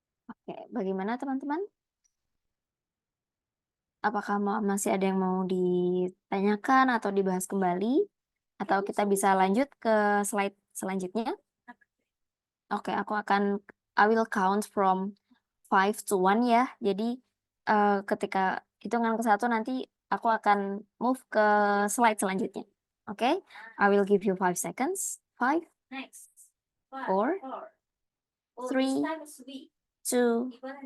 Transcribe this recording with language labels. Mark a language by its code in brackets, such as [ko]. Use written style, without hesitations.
[id] Oke, bagaimana teman-teman? Apakah masih ada yang mau ditanyakan atau dibahas kembali? Atau kita bisa lanjut ke slide selanjutnya? [en] Oke, I will count from 5 to 1 ya. [id] Jadi ketika hitungan ke 1 nanti aku akan move ke slide selanjutnya. [en] Oke, I will give you 5 seconds. 5, 4, 3, 2, 1.